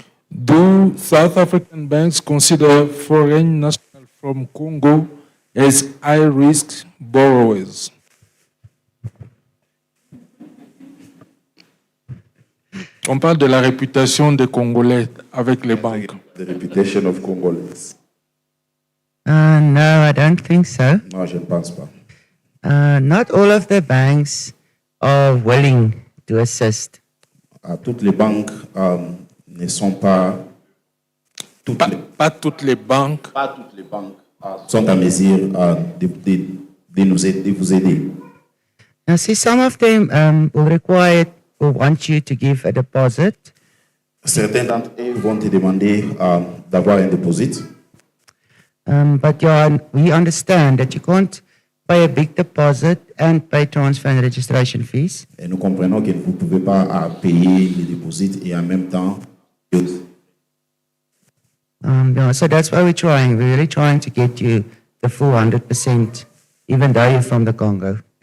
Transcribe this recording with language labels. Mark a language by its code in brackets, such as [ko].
[en] Do South African banks consider foreign nationals from Congo as high-risk borrowers? [fr] On parle de la réputation des Congolais avec les banques. The reputation of Congolese. [en] No, I don't think so. [fr] Non, je ne pense pas. [en] Not all of the banks are willing to assist. [fr] Toutes les banques ne sont pas... Pas toutes les banques. Pas toutes les banques sont à mesure de vous aider. [en] Now, see, some of them will require or want you to give a deposit. [fr] Certains d'entre eux vont te demander d'avoir un deposit. [en] But yeah, we understand that you can't pay a big deposit and pay transfer and registration fees. [fr] Et nous comprenons que vous ne pouvez pas payer les dépôts et en même temps. [en] Yeah, so that's why we're trying. We're really trying to get you the full 100%, even though you're from the Congo.